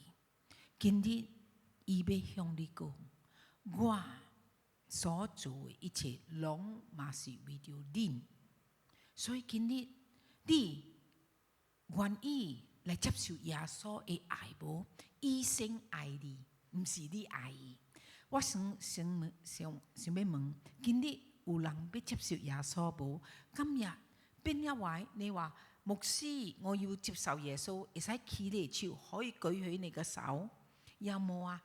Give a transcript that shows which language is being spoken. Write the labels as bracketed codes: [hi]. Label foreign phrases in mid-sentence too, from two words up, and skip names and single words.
[nan] 今日伊要向你講，我所做的一切，攏嘛是為着恁。所以今日你願意來接受耶穌的愛無？伊先愛你，唔是你愛伊。我想要問，今日有人要接受耶穌無？今日變一位，你話牧師，我要接受耶穌，會使起你手， [yue] 可以舉起你嘅手，有冇啊？